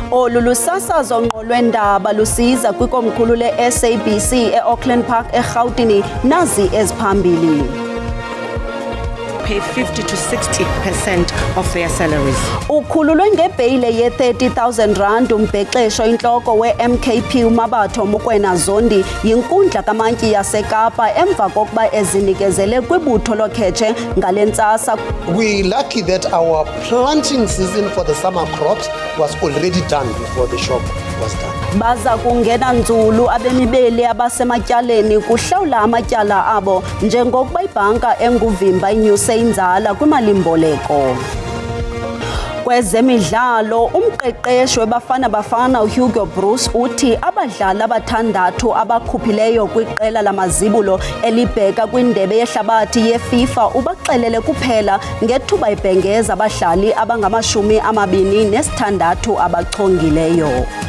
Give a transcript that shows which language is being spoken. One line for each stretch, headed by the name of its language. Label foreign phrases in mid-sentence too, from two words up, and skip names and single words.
Xhosa: Olu lusasazo ngqo lwendaba lusiza kwikomkhulu le-SABC e-Auckland Park eRhawutini nazi eziphambili.
English: Pay 50 to 60% of their salaries.
Xhosa: Ukhululwe ngebheyile ye-R30,000 umbhexesho intloko we-MKP uMabatho Mokoena Zondi yinkundla kamantyi yaseKapa emva kokuba ezinikezele kwibutho loKhetshe ngale ntsasa.
English: We're lucky that our planting season for the summer crops was already done before the shop was done.
Xhosa: Baza kungena nzulu abemibeli abasematyaleni kuhlawula amatyala abo njengokuba ibhanka enguvimba inyuse inzala kwimalimboleko. Kwezemidlalo, umqeqeshi weBafana Bafana Hugo Bruce uthi abadlali abathandathu abakhuphileyo kwiqela lamazibulo elibheka kwindebe yehlabathi yeFIFA ubaxelele kuphela ngethuba ibhengeza abadlali abangama-26 abachongileyo.